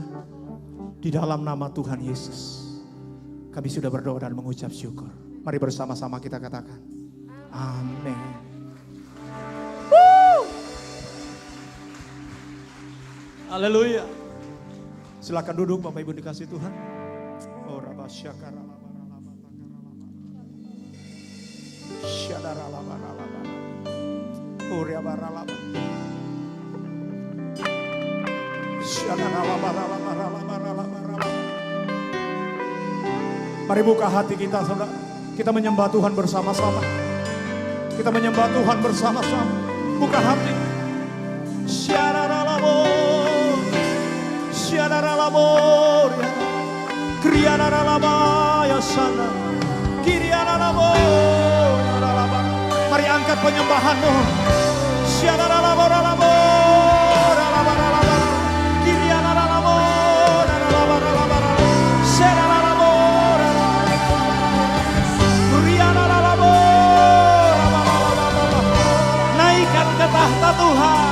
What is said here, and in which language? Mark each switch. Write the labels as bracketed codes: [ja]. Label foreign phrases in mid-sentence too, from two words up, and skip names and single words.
[id] Di dalam nama Tuhan Yesus. Kami sudah berdoa dan mengucap syukur. Mari bersama-sama kita katakan. Amin. Haleluya. Silakan duduk Bapak Ibu dikasih Tuhan. Oh rabasyakara labaralaba syadara-labaralaba. Oh riabaralaba. Syadara-labaralaba. Mari buka hati kita saudara. Kita menyembah Tuhan bersama-sama. Kita menyembah Tuhan bersama-sama. Buka hati. Syadara-labor. Syadara-labor. Kriyanara-labaya sana. Kiriyanara-labor. Mari angkat penyembahanmu. Syadara-labor-labor. Kiriyanara-labor. Syadara-labor. Naikkan ke tahta Tuhan.